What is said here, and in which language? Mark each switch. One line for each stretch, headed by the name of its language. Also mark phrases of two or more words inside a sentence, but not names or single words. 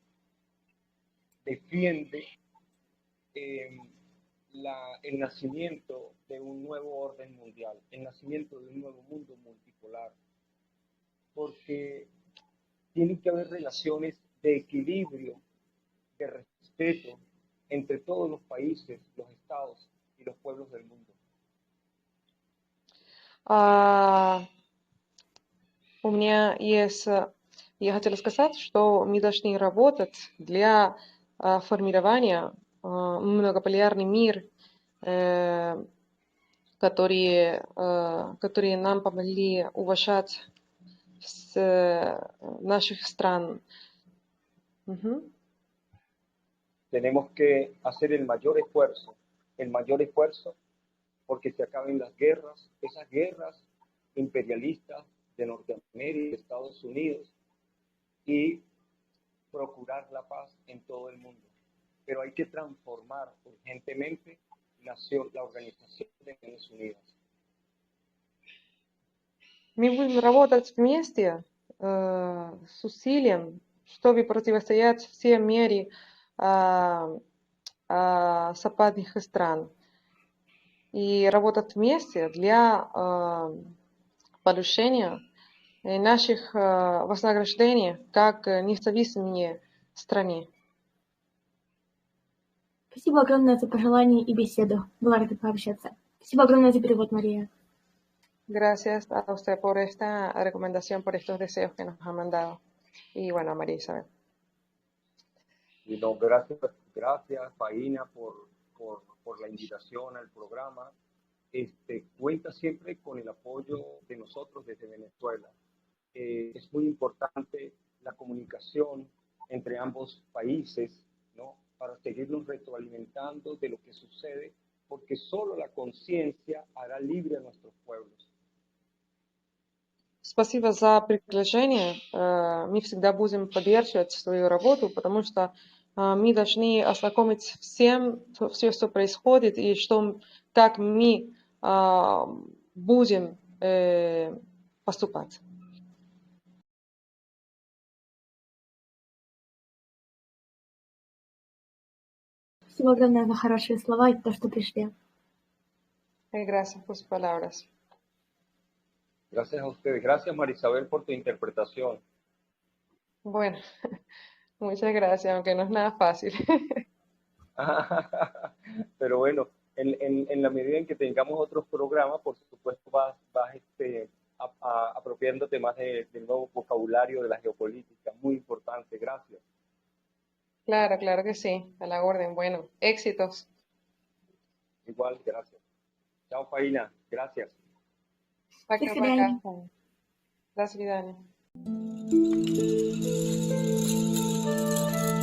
Spanish: defiende el nacimiento de un nuevo orden mundial, el nacimiento de un nuevo mundo multipolar, porque tiene que haber relaciones de equilibrio, de respeto entre todos los países, los estados y los pueblos del mundo.
Russian: У меня есть, я хотела сказать, что мы должны работать для формирования многополярный мир, которые нам помогли уважать наших стран.
Spanish: Tenemos que hacer el mayor esfuerzo, porque se acaben las guerras, esas guerras imperialistas de Norteamérica y de Estados Unidos, y procurar la paz en todo el mundo. Pero hay que transformar urgentemente la Organización de Naciones Unidas.
Russian: Мы будем работать вместе с усилием, чтобы противостоять всей мере западных стран. И работать вместе для повышения наших вознаграждений как независимой стране. Спасибо огромное за пожелания и беседу. Была рада пообщаться. Спасибо огромное за перевод, Мария.
Spanish: Gracias a usted por esta recomendación, por estos deseos que nos ha mandado. Y bueno, María Isabel. Y no, gracias, Faina, por la invitación al programa. Cuenta siempre con el apoyo de nosotros desde Venezuela. Es muy importante la comunicación entre ambos países, ¿no? Para seguirnos retroalimentando de lo que sucede, porque solo la conciencia hará libre a nuestros pueblos.
Russian: Спасибо за приглашение. Мы всегда будем поддерживать свою работу, потому что мы должны ознакомить все, что происходит, и как мы будем поступать. Спасибо огромное за хорошие слова и то, что пришли.
Spanish: Gracias por sus palabras. Gracias a ustedes. Gracias, Marisabel, por tu interpretación. Bueno, muchas gracias, aunque no es nada fácil. Pero bueno, en la medida en que tengamos otros programas, por supuesto vas apropiándote más del nuevo vocabulario de la geopolítica. Muy importante. Gracias. Claro, claro que sí. A la orden. Bueno, éxitos. Igual, gracias. Chao, Faina. Gracias.
Russian: Пока-пока. До свидания.